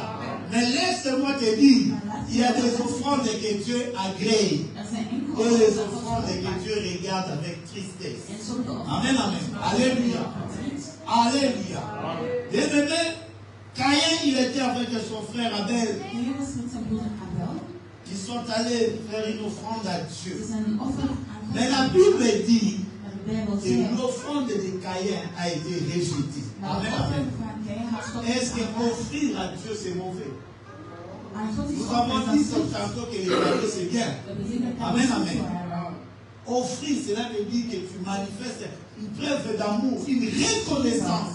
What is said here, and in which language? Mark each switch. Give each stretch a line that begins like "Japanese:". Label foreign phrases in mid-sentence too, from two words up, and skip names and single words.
French: Mais laisse-moi te dire, il y a des offrandes que Dieu agrée
Dutch: er zijn
French: et
Dutch: enkele
French: les offrandes que Dieu regarde avec tristesse.
Dutch: en sommige
French: Amen, amen. Alléluia. Alléluia. Bien-aimé, Caïn, il était avec son frère Abel.
Dutch: Caïn was met zijn broeder Abel.
French: Ils sont allés faire une offrande à
Dutch: Ze
French: Dieu.
Dutch: zijn een offer
French: Mais la
Dutch: aangebracht.
French: Bible dit,
Dutch: Maar de Bijbel
French: Et l'offrande de Caïn a été rejetée. Amen, amen. Est-ce qu'offrir à Dieu c'est mauvais? Nous avons dit tantôt que les cadeaux c'est bien. Amen, amen. Offrir, cela veut dire que tu manifestes une preuve d'amour, une reconnaissance.